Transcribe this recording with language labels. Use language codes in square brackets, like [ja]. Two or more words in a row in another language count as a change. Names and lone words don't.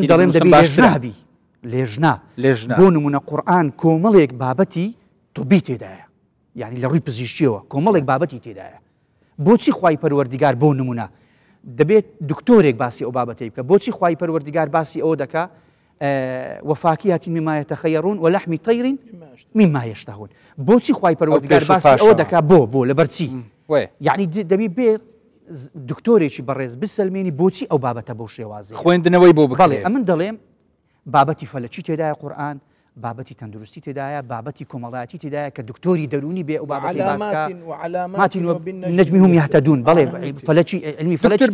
[ckb] من دەڵێم دەبی لێژنابی لێژنا بۆ نمونە قورئان کۆمەڵێک بابەتی طبی تێدایە یعنی لە ڕووی پزیشکیەوە کۆمەڵێک بابەتی تێدایە بۆچی خوای پەروەردیگار بۆ نمونە دەبێت دکتۆرێک باسی ئەو بابەتەی بکە بۆچی خوای پەروەردیگار باسی ئەوە دەکا [ar] وفاكهة مما يتخيرون ولحم طير مما يشتهون [ckb] بۆچی خوای پەروەردیگار باسی ئەوە دەکا بۆ لەبەرچی یعنی دەبی بێ دکتۆرێکی بەڕێز بسەلمێنی بۆچی ئەو بابەتە بۆ شێوازی خوێندنەوەی بۆ بکڵێ ئەمن دەڵێم بابەتی فەلەکی تێدایە قورئان بابەتی تەندروستی تێدایە بابەتی کۆمەڵایەتی تێدایە کە دکتۆری دەرونی بێ ئەو بابەتی باسکە نەجمی [ar] هم یهتدون [ckb] بەڵێ فەلەکی علمی فەلەکی